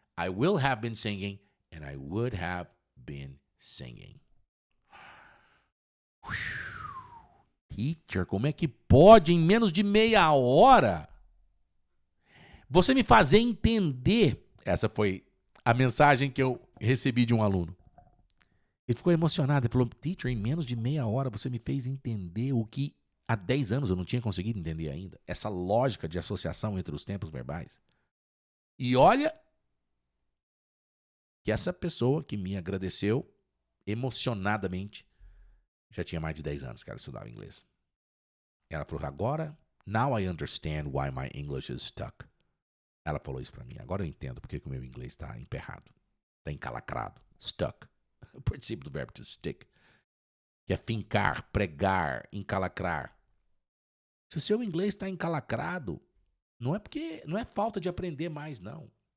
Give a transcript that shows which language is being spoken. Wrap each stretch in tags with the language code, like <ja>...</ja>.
<en>I will have been singing. And I would have been singing.</en> <pt>Teacher, como é que pode em menos de meia hora você me fazer entender? Essa foi a mensagem que eu recebi de um aluno. Ele ficou emocionado. Ele falou, teacher, em menos de meia hora você me fez entender o que há 10 anos eu não tinha conseguido entender ainda. Essa lógica de associação entre os tempos verbais. E olha que essa pessoa que me agradeceu emocionadamente já tinha mais de 10 anos que ela estudava inglês. Ela falou, agora,</pt> <en>now I understand why my English is stuck.</en> <pt>Ela falou isso pra mim. Agora eu entendo porque que o meu inglês está emperrado. Está encalacrado. Stuck. O particípio do verbo to stick. Que é fincar, pregar, encalacrar. Se o seu inglês está encalacrado, não é falta de aprender mais, não.</pt>